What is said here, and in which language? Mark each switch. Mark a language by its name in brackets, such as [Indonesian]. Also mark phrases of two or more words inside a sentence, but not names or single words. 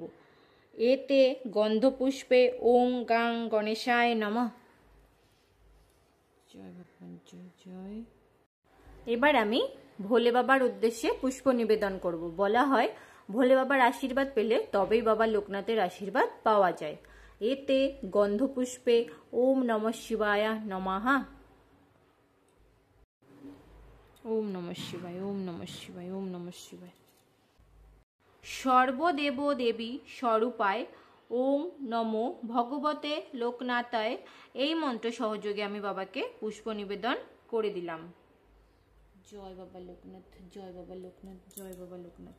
[Sanskrit] এতে গন্ধ পুষ্পে ওং গাং গণেশায় নমঃ। [Bangla] জয় ভগবান, জয় জয়। এবার আমি ভোলে বাবার উদ্দেশ্যে পুষ্প নিবেদন করব। বলা হয় ভোলে বাবার আশীর্বাদ পেলে তবেই বাবা লোকনাথের আশীর্বাদ পাওয়া যায়। [Sanskrit] এতে গন্ধ পুষ্পে ওম নমঃ শিবায় নমঃ। ওম নমঃ শিবায়, ওম নমঃ শিবায়, ওম নমঃ শিবায়। সর্বদেব দেবী স্বরূপায় ওম নমো ভগবতে লোকনাথায়। [Bangla] এই মন্ত্র সহযোগে আমি বাবাকে পুষ্প নিবেদন করে দিলাম। জয় বাবা লোকনাথ, জয় বাবা লোকনাথ, জয় বাবা লোকনাথ।